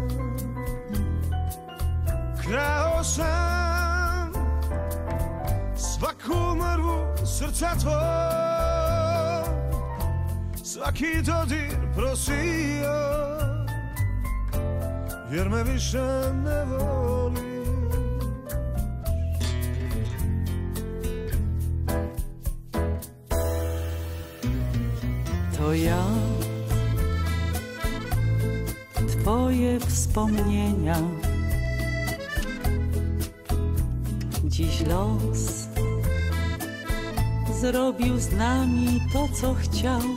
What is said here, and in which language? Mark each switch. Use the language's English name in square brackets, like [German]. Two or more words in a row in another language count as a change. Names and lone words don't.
[Croatian] Krao sam svaku mrvu srca tvoj, svaki dodir prosio, jer me više ne voli. [Polish] To ja, twoje wspomnienia. Dziś los zrobił z nami to, co chciał.